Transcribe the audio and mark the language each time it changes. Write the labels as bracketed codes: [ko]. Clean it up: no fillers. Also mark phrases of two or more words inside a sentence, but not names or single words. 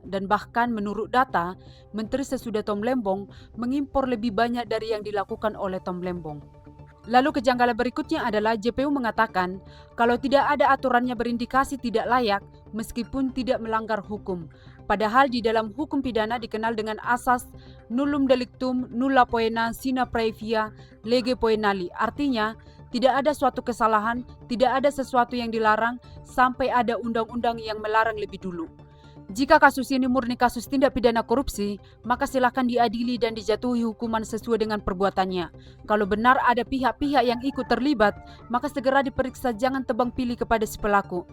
[id] Dan bahkan menurut data, Menteri sesudah Tom Lembong mengimpor lebih banyak dari yang dilakukan oleh Tom Lembong. Lalu kejanggalan berikutnya adalah JPU mengatakan kalau tidak ada aturannya berindikasi tidak layak meskipun tidak melanggar hukum. Padahal di dalam hukum pidana dikenal dengan asas [la] nullum delictum nulla poena sine praevia lege poenali. [id] Artinya tidak ada suatu kesalahan, tidak ada sesuatu yang dilarang sampai ada undang-undang yang melarang lebih dulu. Jika kasus ini murni kasus tindak pidana korupsi, maka silakan diadili dan dijatuhi hukuman sesuai dengan perbuatannya. Kalau benar ada pihak-pihak yang ikut terlibat, maka segera diperiksa, jangan tebang pilih kepada si pelaku.